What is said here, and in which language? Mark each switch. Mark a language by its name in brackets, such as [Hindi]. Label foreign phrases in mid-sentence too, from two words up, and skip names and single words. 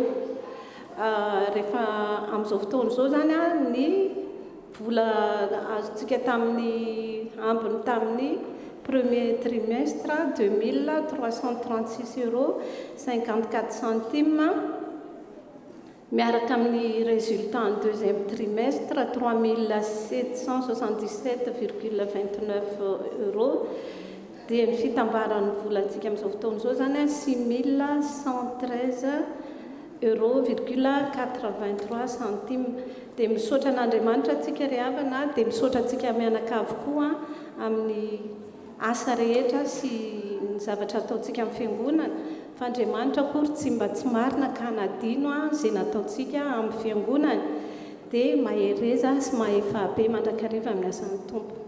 [Malagasy] Rehefa amin'izao fotoana izao zany ny vola azotsika tamin'ny ambiny tamin'ny [French] premier trimestre [Malagasy] 2336 € 54 centimes miaraka amin'ny [French] résultat en deuxième trimestre [Malagasy] 3777,29 €. Dia ny fitambaran'ny volantsika amin'izao fotoana izao zany 6113,83 centimes. Dia misaotra an'Andriamanitra antsika ry havana dia misaotra antsika mianakavy koa amin'ny asa rehetra sy ny zavatra ataontsika amin'ny fiangonana fa Andriamanitra akory tsy mba tsy marina ka nadino izay nataontsika amin'ny fiangonana dia mahereza sy mahefabe mandrakariva amin'ny asan'ny tompo.